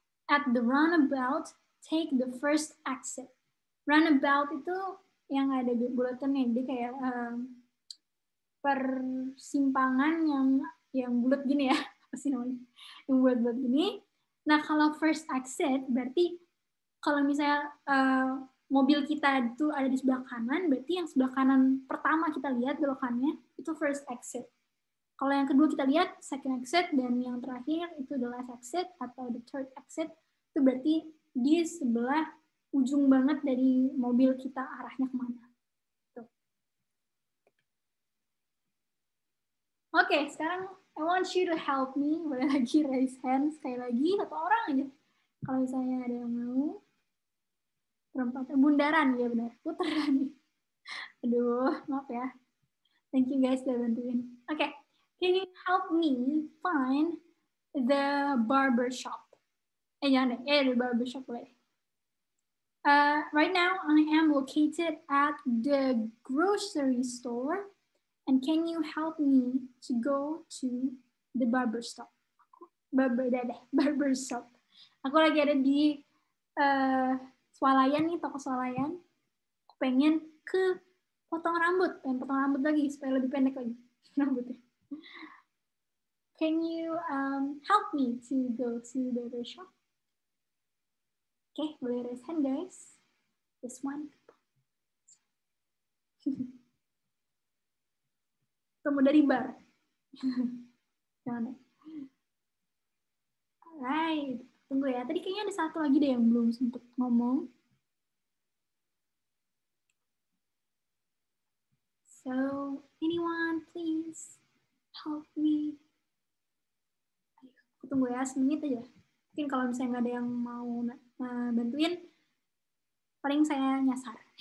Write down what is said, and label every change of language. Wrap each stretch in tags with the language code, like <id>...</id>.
<en>At the roundabout, take the first exit.</en> <id>Roundabout itu yang ada di buletannya, jadi kayak persimpangan yang bulat gini ya, apa sih namanya? Yang bulat-bulat gini. Nah kalau</id> <en>first exit</en> <id>berarti kalau misalnya mobil kita itu ada di sebelah kanan, berarti yang sebelah kanan pertama kita lihat belokannya itu</id> <en>first exit.</en> <id>Kalau yang kedua kita lihat</id> <en>second exit,</en> <id>dan yang terakhir itu</id> <en>the last exit</en> <id>atau</id> <en>the third exit,</en> <id>itu berarti di sebelah ujung banget dari mobil kita arahnya kemana. Tuh. Oke, sekarang</id> <en>I want you to help me.</en> <id>Boleh lagi</id> <en>raise hand</en> <id>sekali lagi, satu orang aja. Kalau misalnya ada yang mau. Perempatan, bundaran, ya benar. Putaran. Aduh, maaf ya.</id> <en>Thank you guys</en> <id>udah bantuin.</id> <en>Oke, can you help me find the barber shop?</en> <id>Jangan deh,</id> <en>the barber shop</en> <id>boleh.</id> <en>Right now, I am located at the grocery store. And can you help me to go to the barber shop?</en> <id>Barber shop. Aku lagi ada di Swalayan nih, toko Swalayan. Aku pengen ke potong rambut lagi supaya lebih pendek lagi rambutnya.</id> <en>Can you help me to go to the barber shop? Okay,</en> <id>boleh</id> <en>raise hand guys. This one.</en> <id>Temu dari bar. Jangan. Alright, tunggu ya. Tadi kayaknya ada satu lagi deh yang belum sempat ngomong.</id> <en>So, anyone please help me?</en> <id>Aku tunggu ya, semenit aja. Mungkin kalau misalnya nggak ada yang mau bantuin, paling saya nyasar.</id>